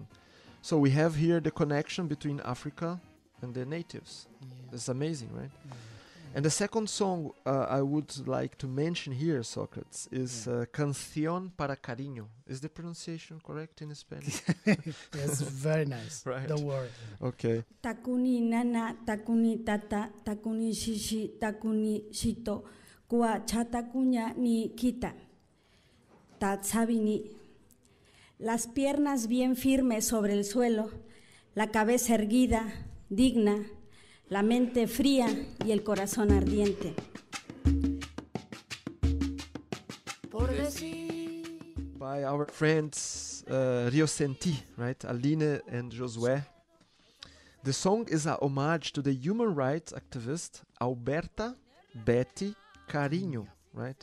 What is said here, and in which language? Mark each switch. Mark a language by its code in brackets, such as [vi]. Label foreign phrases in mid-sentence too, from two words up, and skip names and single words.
[en] So we have here the connection between Africa and the natives. That's amazing, right? And the second song I would like to mention here, Sócrates, is Canción para Cariño. Is the pronunciation correct in Spanish? Yes, very nice. Right. Don't worry. Okay. Takuni nana, takuni tata, takuni shishi, takuni shito, kua chatakunya ni kita. Tatsabini. [es] Las piernas bien firmes sobre el suelo, la cabeza erguida, digna, la mente fría y el corazón ardiente. [en] By our friends Rio Senti, right? Aline and Josué. The song is a homage to the human rights activist Alberta Betty Cariño, right?